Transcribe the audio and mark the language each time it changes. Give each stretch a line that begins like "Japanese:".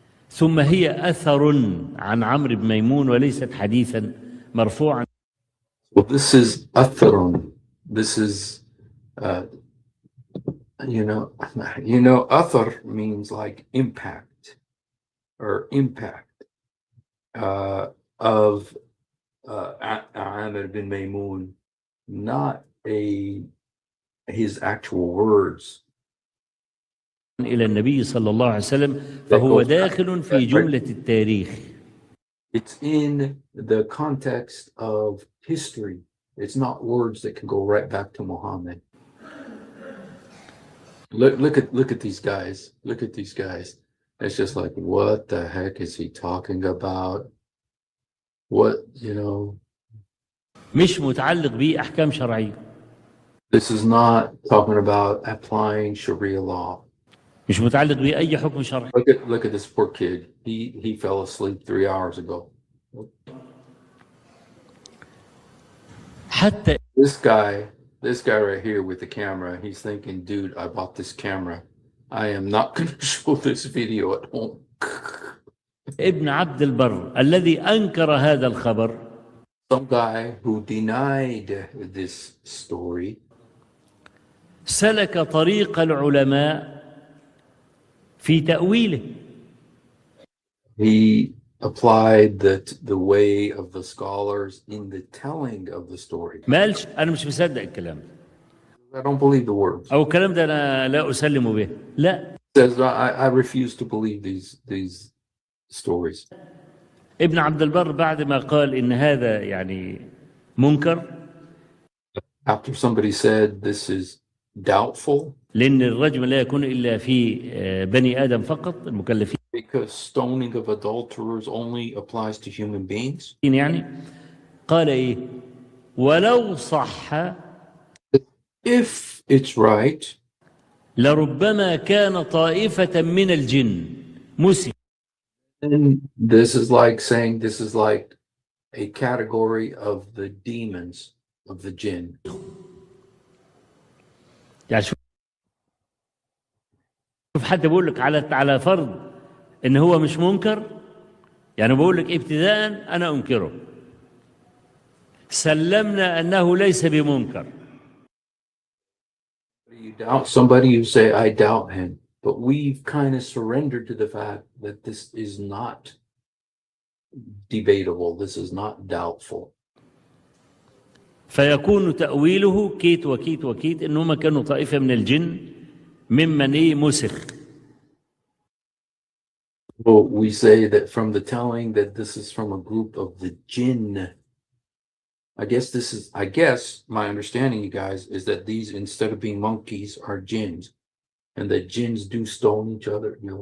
Arabic: ثم هي أثر عن عمرو بن ميمون وليست حديثا مرفوعا.
English: Well, this is atharun. This is, athar means like impact or impact of Amr bin Maymun, not his actual words.
Arabic: إلى النبي صلى الله عليه وسلم فهو داخل في جملة التاريخ.
English: It's in the context of history. It's not words that can go right back to Muhammad. Look at these guys. Look at these guys. It's just like, what the heck is he talking about? What,
Arabic: مش متعلق به أحكام شرعية.
English: This is not talking about applying Sharia law.
Arabic: مش متعلق به أي حكم شرعي.
English: Look at this poor kid. He fell asleep 3 hours ago.
Arabic: حتى
English: This guy right here with the camera, he's thinking, dude, I bought this camera. I am not going to show this video at home.
Arabic: ابن عبد البر الذي أنكر هذا الخبر.
English: Some guy who denied this story.
Arabic: سلك طريق العلماء في تأويله.
English: He applied the way of the scholars in the telling of the story.
Arabic: ما قالش أنا مش مصدق الكلام ده.
English: I don't believe the words.
Arabic: أو الكلام ده أنا لا أسلم به. لا.
English: Says I refuse to believe these stories.
Arabic: ابن عبد البر بعد ما قال إن هذا يعني منكر،
English: After somebody said this is doubtful,
Arabic: لأن الرجم لا يكون إلا في بني آدم فقط المكلفين
English: because stoning of adulterers only applies to human beings.
Arabic: يعني، قال إيه؟ ولو صح
English: If it's right,
Arabic: لربما كان طائفة من الجن مسك.
English: then this is like saying this is like a category of the demons of the jinn.
Arabic: يعني شوف حتى بقول لك على فرض إن هو مش منكر، يعني بقول لك ابتداء أنا أنكره، سلمنا أنه ليس بمنكر.
English: You doubt somebody, you say, I doubt him. But we've kind of surrendered to the fact that this is not debatable. This is not doubtful.
Arabic: فيكون تأويله كيت وكيت وكيت إنهم كانوا طائفة من الجن ممن إيه مسخ.
English: Well, we say that from the telling that this is from a group of the jinn. I guess my understanding, you guys, is that these, instead of being monkeys, are jinns. And that jinns do stone each other.